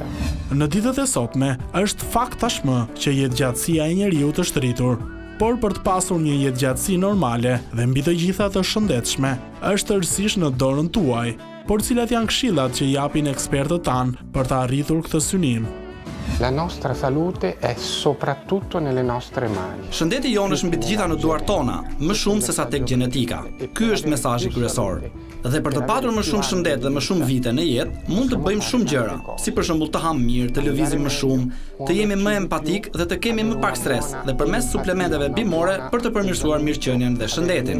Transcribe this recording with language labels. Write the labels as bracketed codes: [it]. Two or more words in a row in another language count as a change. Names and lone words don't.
[sq] Në ditët e sotme, është fakt tashmë që jetëgjatësia e njeriut është rritur, por për të pasur një jetëgjatësi normale dhe mbi të gjitha të shëndetshme, është tërësisht në dorën tuaj, por cilat janë këshillat që japin ekspertët tanë për të arritur këtë synim. [it] La nostra salute è soprattutto nelle nostre mani. [sq] Shëndeti jonë është mbi të gjitha në duart tona, më shumë se sa tek gjenetika. Ky është mesazhi kryesor. Dhe për të patur më shumë shëndet dhe më shumë vite në jetë, mund të bëjmë shumë gjëra, si për shembull të ham mirë, të lëvizim më shumë, të jemi më empatik dhe të kemi më pak stres, dhe përmes suplementeve bimore për të përmirësuar mirëqenien dhe shëndetin.